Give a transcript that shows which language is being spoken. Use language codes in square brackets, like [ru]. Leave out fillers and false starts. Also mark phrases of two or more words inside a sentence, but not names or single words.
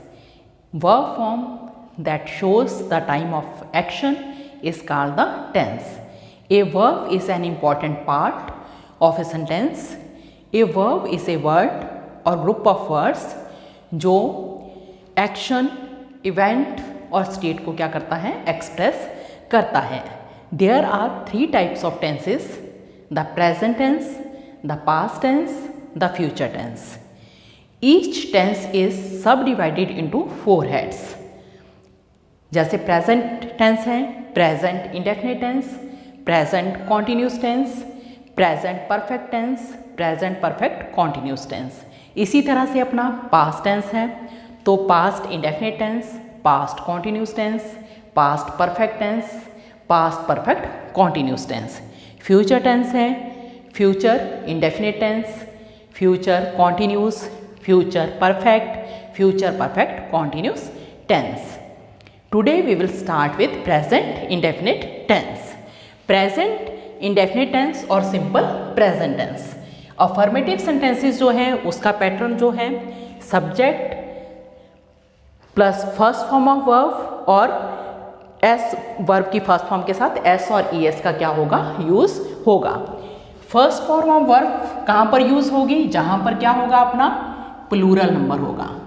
[en] Verb form that shows the time of action is called the tense. A verb is an important part of a sentence. A verb is a word or group of words जो action, event और state [hi] को क्या करता है, [en] express [hi] करता है. [en] There are three types of tenses: the present tense, the past tense, the future tense. Each tense is subdivided into four heads. जैसे present tense है, present indefinite tense, present continuous tense, present perfect tense, present perfect continuous tense. [hi] इसी तरह से अपना [en] past tense [hi] है तो [en] past indefinite tense, past continuous tense, past perfect tense, past perfect continuous tense. Future tense है future indefinite tense, future continuous, future perfect continuous tense. Today we will start with present indefinite tense. Present indefinite tense और simple present tense. affirmative sentences [hi] जो है उसका [en] पैटर्न [hi] जो है [en] subject plus first form of verb और s verb की first form [hi] के साथ [en] एस और e s [hi] का क्या होगा, [en] यूज होगा. first form of verb [hi] कहां पर यूज होगी, जहां पर क्या होगा, अपना [en] plural number [hi] होगा.